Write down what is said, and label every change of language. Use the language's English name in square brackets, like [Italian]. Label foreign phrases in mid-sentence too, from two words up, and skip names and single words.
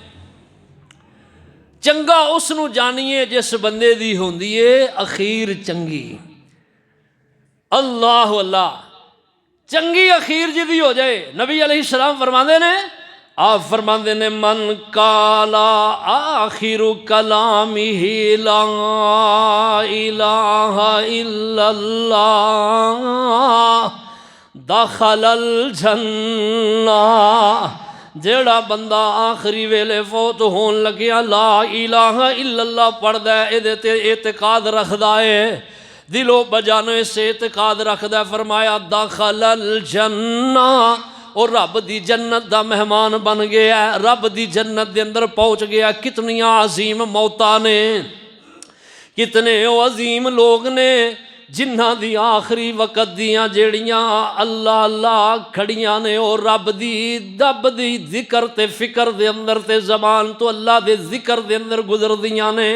[Punjabi] چنگا اسنوں جانیے جس بندے دی ہندی ہے اخیر چنگی. اللہ اللہ۔ چنگی اخیر جیدی ہو جائے. نبی علیہ السلام فرماندے نے، آپ فرماندے نے [Arabic] من کان آخر کلامہ لا الہ الا اللہ دخل الجنۃ. [Punjabi] جیڑا بندہ آخری ویلے فوت ہون لگیا [Arabic] لا الہ الا اللہ [Punjabi] پڑھدا ہے، ایہدے تے اعتقاد رکھدا ہے، دلو بجانو سے اعتقاد رکھدا، فرمایا [Arabic] دخل الجنۃ, [Punjabi] اور رب دی جنت دا مہمان بن گیا، رب دی جنت دے اندر پہنچ گیا. کتنیاں عظیم موتاں نے، کتنے عظیم لوگ نے جنہاں دی آخری وقت دیاں جیڑیاں اللہ اللہ کھڑیاں نے، اور رب دی ذکر تے فکر دے اندر تے زبان تو اللہ دے ذکر دے اندر گزردیاں نے.